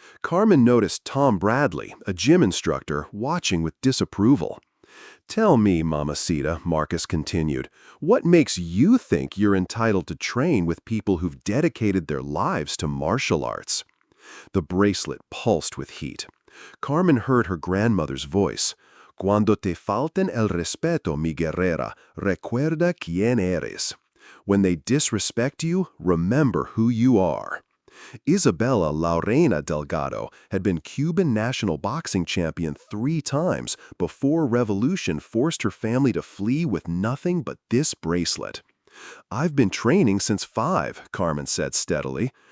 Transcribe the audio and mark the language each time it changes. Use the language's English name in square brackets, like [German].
[English] Carmen noticed Tom Bradley, a gym instructor, watching with disapproval. Tell me, Mamacita, Marcus continued, what makes you think you're entitled to train with people who've dedicated their lives to martial arts? The bracelet pulsed with heat. Carmen heard her grandmother's voice. [Spanish] Cuando te falten el respeto, mi guerrera, recuerda quién eres. [English] When they disrespect you, remember who you are. Isabella La Reina Delgado had been Cuban national boxing champion 3 times before revolution forced her family to flee with nothing but this bracelet. I've been training since 5, Carmen said steadily.